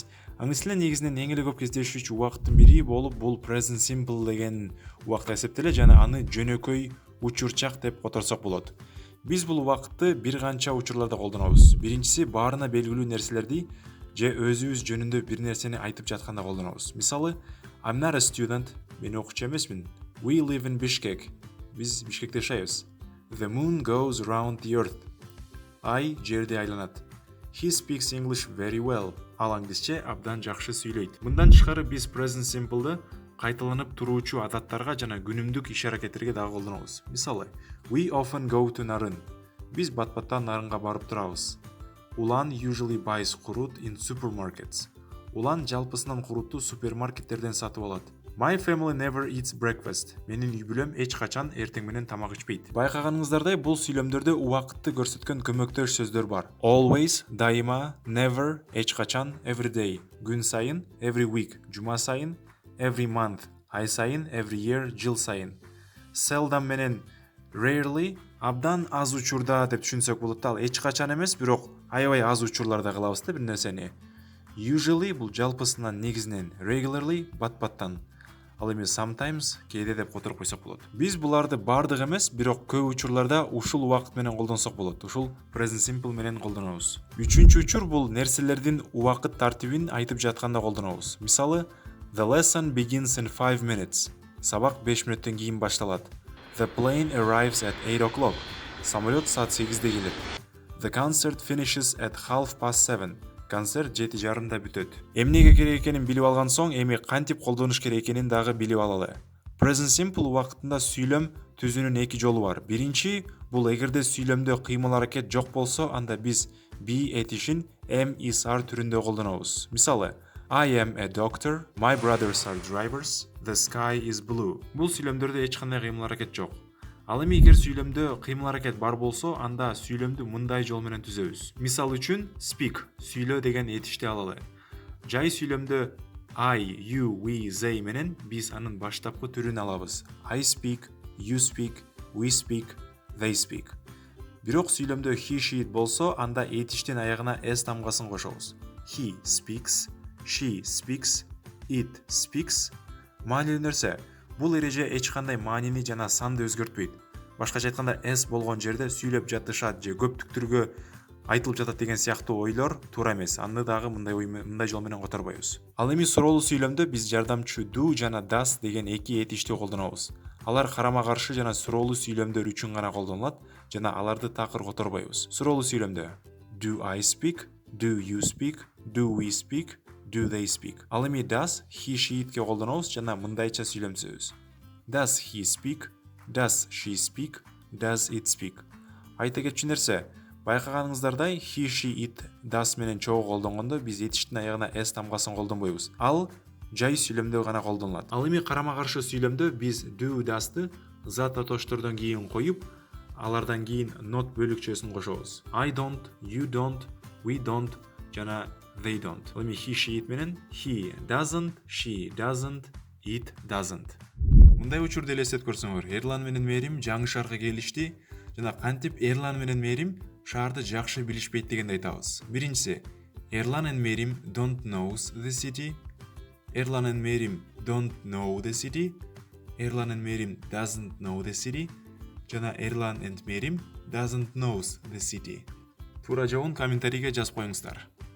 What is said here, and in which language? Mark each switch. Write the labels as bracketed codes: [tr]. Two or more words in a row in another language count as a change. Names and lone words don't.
[ky] Аңгис тилинде негизинен эң эле көп кездешүүчү убакыттын бири болуп бул [en] present simple [ky] деген убакыт эсептелет жана аны жөнөкөй учурчак деп которсок болот. Биз бул убакытты бир канча учурларда колдонобуз. Биринчиси баарына белгилүү нерселерди же өзүбүз жөнүндө бир нерсени айтып жатканда колдонобуз. Мисалы, [en] I'm not a student, [ky] мен окуучу эмесмин. [en] We live in Bishkek. [ky] Биз Бишкекте жашайбыз. [en] The moon goes around the earth. [ky] Ай жерди айланат. [en] He speaks English very well. [ky] Ал англисче абдан жакшы сүйлөйт. Мындан тышкары биз [en] present simple'ды [ky] кайталанып туруучу адаттарга жана күнүмдүк иш-аракеттерге дагы колдонобуз. Мисалы, [en] we often go to Nарын. [ky] Биз бат-баттан Нарынга барып турабыз. [en] Улан usually buys курут in supermarkets. [ky] Улан жалпысынан курутту супермаркеттерден сатып алат. [en] My family never eats breakfast. [ky] Менин үй бүлөм эч качан эртең менен тамак ичпейт. Байкаганыңыздардай, бул сүйлөмдөрдө убакытты көрсөткөн көмөктөш сөздөр бар. Always, дайыма, never, эч качан, [en] every day, [ky] күн сайын, [en] every week, [ky] жума сайын, [en] every month, [ky] ай сайын, [en] every year, [ky] жыл сайын. Seldom менен rarely, абдан аз учурда деп түшүнсөк болот. Ал эч качан эмес, бирок аябай аз учурларда кылабыз да бир нерсени. Usually бул жалпысынан негизинен, regularly бат-баттан. Ал эми sometimes кээде деп которуп койсок болот. Биз буларды бардык эмес, бирок көп учурларда ушул убакыт менен колдонсок болот. Ушул [en] present simple [ky] менен колдонобуз. Үчүнчү учур бул нерселердин убакыт тартибин айтып жатканда колдонобуз. Мисалы, [en] the lesson begins in 5 minutes. [ky] Сабак 5 мүнөттөн кийин башталат. [en] The plane arrives at 8 o'clock. [ky] Самолет саат 8-де келет. [en] The concert finishes at 7:30. [ky] Концерт 7:30 бүтөт. Эмнеге керек экенин билип алган соң, эми кантип колдонуш керек экенин дагы билип алалы. [en] Present simple [ky] убакытында сүйлөм түзүүнүн эки жолу бар. Биринчи, бул эгерде сүйлөмдө кыймыл аракет жок болсо, анда биз be этишин [en] am is are [ky] түрүндө колдонобуз. Мисалы, [en] I am a doctor, my brothers are drivers, the sky is blue. [ky] Бул сүйлөмдөрдө эч кандай кыймыл аракет жок. Ал эми эгер сүйлөмдө кыймыл аракет бар болсо, анда сүйлөмдү мындай жол менен түзөбүз. Мисал үчүн, speak, сүйлө деген этишти алалы. Жай сүйлөмдө [en] I, you, we, they [ky] менен биз анын баштапкы түрүн алабыз. [en] I speak, you speak, we speak, they speak. [ky] Бирок сүйлөмдө [en] he, she, it [ky] болсо, анда этиштин аягына s тамгасын кошобуз. [en] He speaks, she speaks, it speaks. [ky] Маанилүү нерсе, бул эреже эч кандай маанини жана санды өзгөртпөйт. Башкача айтканда s болгон жерде сүйлөп жатышат же көптүктүргө айтылып жатат деген сыяктуу ойлор туура эмес. Аны дагы мындай жол менен которбойбуз. Ал эми суроолуу сүйлөмдө биз жардамчы do жана does деген эки этишти колдонобуз. Алар карама-каршы жана суроолуу сүйлөмдөр үчүн гана колдонулат жана аларды такыр которбойбуз. Суроолуу сүйлөмдө [en] do I speak, do you speak, do we speak, do they speak. [ky] Ал эми [en] does, he, she, [ky] itке колдонобуз жана мындайча сүйлөмсөбүз. [en] Does he speak, does she speak, does it speak. [ky] Айта кетчү нерсе, байкаганыңыздардай [en] he, she, it, does [ky] менен чогуу колдонгондо биз этиштин аягына s тамгасын колдонбойбуз. Ал жай сүйлөмдө гана колдонулат. Ал эми карама-каршы сүйлөмдө биз [en] do, does'ты [ky] зат атоштордон кийин коюп, алардан кийин not бөлүкчөсүн кошобуз. [en] I don't, you don't, we don't жана they don't. [ky] Ал эми [en] he, she, it менен he doesn't, she doesn't, it doesn't. [ky] Мындай учурду элестетип көрсөңөр, Эрлан менен Мерим жаңы шаарга келишти жана кантип Эрлан менен Мерим шаарды жакшы билишпейт дегенди айтабыз. [en] Биринчиси, Эрлан and Мерим don't knows the city. Эрлан and Мерим don't know the city. Эрлан and Мерим doesn't know the city. Жана Эрлан and Мерим doesn't knows the city. [ky] Туура жообун комментарийге жазып коюңуздар.